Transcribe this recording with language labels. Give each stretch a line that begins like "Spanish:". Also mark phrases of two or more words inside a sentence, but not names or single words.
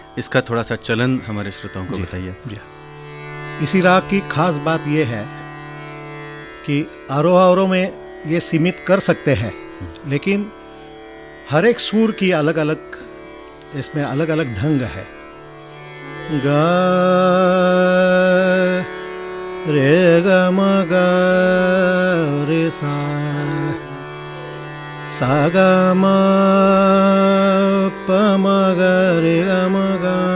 Hindi: इसका थोड़ा सा चलन हमारे श्रोताओं को बताइए। जी, इसी राग की खास बात ये है कि आरोह अवरोह में ये सीमित कर सकते हैं, लेकिन हर एक सुर की अलग अलग, इसमें अलग अलग ढंग है। गा रे ग म ग रे सा, सा ग म प म ग रे ग म ग